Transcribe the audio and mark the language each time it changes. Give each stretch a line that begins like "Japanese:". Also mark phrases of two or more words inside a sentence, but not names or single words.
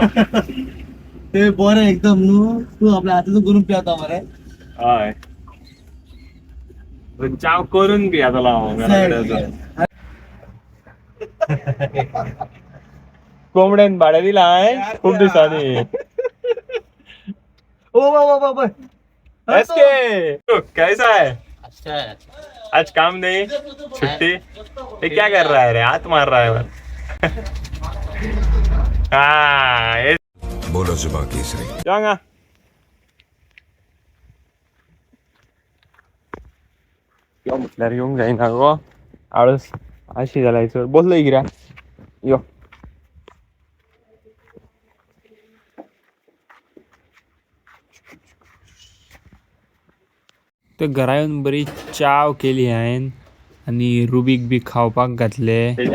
Konkani: ते बरें एकदम न्हू. तू आपल्या हाताचो करून पियता मरे. हय चाव करून पियतालो हांव घरा. कोंबड्यान भाडे दिला हांवें खूप दिसांनी. ओ
Hindi: एसके कैसा है? अच्छा है. आज काम नहीं छुट्टी. ये क्या कर रहा है रे? हाथ मार रहा है. हाँ बोलो जुबान केसरी. जाऊंगा.
Konkani: म्हटल्यार येवंक जायना गो. आळस अशी जाल्यार बसलो किऱ्या यो. तर घरा येवन बरी चाव केली हांवें आनी रुबीक बी खावपाक घातले.